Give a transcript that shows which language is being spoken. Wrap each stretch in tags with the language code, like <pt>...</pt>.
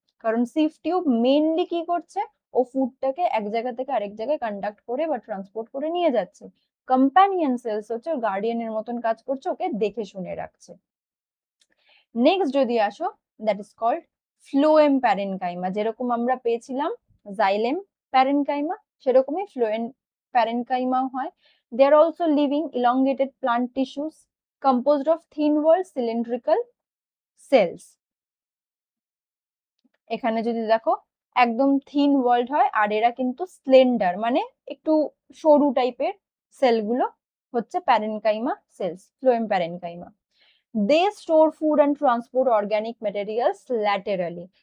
<bn>কারণ সিভ tube mainly কি করছে, ও ফুডটাকে এক জায়গা থেকে আরেক জায়গায় কন্ডাক্ট করে বা ট্রান্সপোর্ট করে নিয়ে যাচ্ছে। কম্প্যানিয়ন সেলস হচ্ছে ওর গার্ডিয়ানের মতন কাজ করছে, ওকে দেখে শুনে রাখছে। নেক্সট যদি আসো,</bn> <en>that is called</en> <bn>phloem parenchyma. যেরকম আমরা পেয়েছিলাম জাইলেম প্যারেনকাইমা, সেরকমই ফ্লোয়েম প্যারেনকাইমাও হয়।</bn> <en>They are also living elongated plant tissues composed of thin walled cylindrical cells।</en> <bn>এখানে যদি দেখো একদম থিন ওয়ার্ল্ড হয়, আর এরা কিন্তু স্লেন্ডার, মানে একটু সরু টাইপের সেলগুলো হচ্ছে parenchyma sales, phloem parenchyma.</bn> <en>They store food and transport organic materials laterally.</en>